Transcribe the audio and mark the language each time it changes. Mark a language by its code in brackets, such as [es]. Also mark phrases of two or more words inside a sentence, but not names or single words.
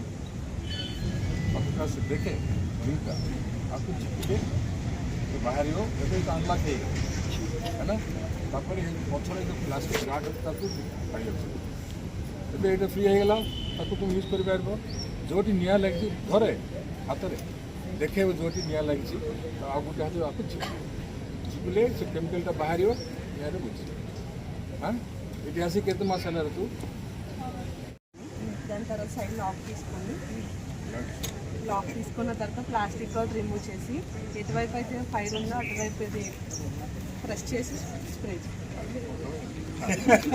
[or] ତାକୁ ଦେଖେ ରିଙ୍ଗଟା ତାକୁ ଚିପିଲେ ବାହାରିବ ଏବେ ତ ଅନଲକ୍ ହେଇଗଲା ହେଲା ତାପରେ ପଛରେ ଯେଉଁ ପ୍ଲାଷ୍ଟିକ୍ ଗାର୍ଡ ଅଛି ତାକୁ କାଢ଼ିଯାଉଛି ଏବେ ଏଇଟା ଫ୍ରି ହେଇଗଲା ତାକୁ ତୁମେ ୟୁଜ୍ କରିପାରିବ ଯେଉଁଠି ନିଆଁ ଲାଗିଛି ଘରେ ହାତରେ ଦେଖେଇବ ଯେଉଁଠି ନିଆଁ ଲାଗିଛି ଆଉ ଗୋଟେ ହାତରେ ଆକୁ ଚିପିଲେ ସେ କେମିକାଲଟା ବାହାରିବ ନିଆଁରେ ବୁଝିବ ହଁ ଏଠି ଆସି କେତେ ମାସ ହେଲାରେ తు [te] దాని తర్వాత సైడ్ లాక్ తీసుకున్న తర్వాత ప్లాస్టిక్ కవర్ రిమూవ్ చేసి ఎటువైపు అయితే ఫైర్ ఉందో అటువైపు ఇది ప్రెస్ చేసి స్ప్రే